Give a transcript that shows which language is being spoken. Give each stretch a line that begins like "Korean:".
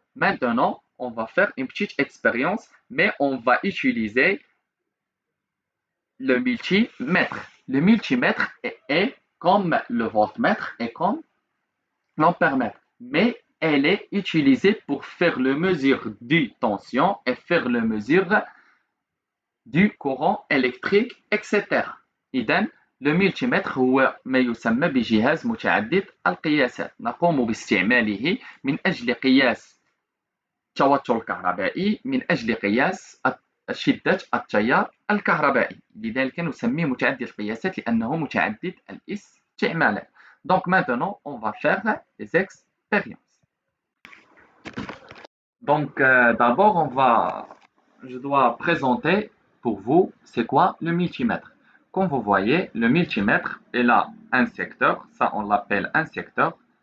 French: Maintenant, on va faire une petite expérience, mais on va utiliser le multimètre. Le multimètre est comme le voltmètre et comme l'ampèremètre, mais elle est utilisée pour faire le mesure du tension et faire le mesure du courant électrique, etc.
Arabic: إذن le multimètre هو ما يسمى بجهاز متعدد القياسات، نقوم باستعماله من أجل قياس التوتر الكهربائي، من أجل قياس شدة التيار الكهربائي، لذلك نسميه متعدد القياسات لأنه متعدد الاستعمالات.
French: Donc maintenant, on va faire les expériences. Donc d'abord, je dois présenter pour vous c'est quoi le multimètre. Comme vous voyez, le multimètre est là un secteur, ça on l'appelle un secteur.